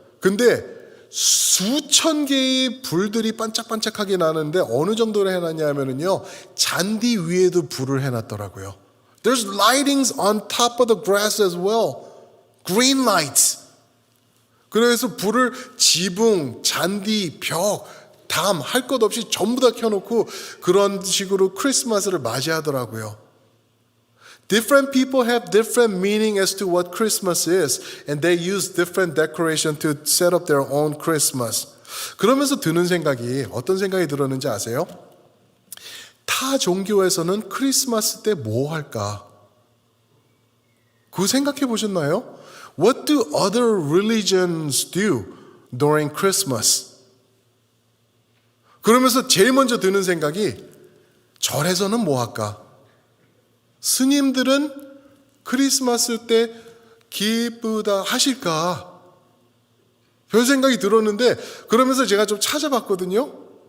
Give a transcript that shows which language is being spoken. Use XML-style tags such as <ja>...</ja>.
<ko>근데 수천 개의 불들이 반짝반짝하게 나는데 어느 정도로 해놨냐면요, 잔디 위에도 불을 해놨더라고요.</ko> <en>There's lightings on top of the grass as well. Green lights.</en> <ko>그래서 불을 지붕, 잔디, 벽, 담 할 것 없이 전부 다 켜놓고 그런 식으로 크리스마스를 맞이하더라고요.</ko> <en>Different people have different meaning as to what Christmas is, and they use different decoration to set up their own Christmas.</en> <ko>그러면서 드는 생각이, 어떤 생각이 들었는지 아세요? 타 종교에서는 크리스마스 때 뭐 할까? 그거 생각해 보셨나요?</ko> <en>What do other religions do during Christmas?</en> <ko>그러면서 제일 먼저 드는 생각이, 절에서는 뭐 할까? 스님들은 크리스마스 때 기쁘다 하실까? 별 생각이 들었는데, 그러면서 제가 좀 찾아봤거든요.</ko>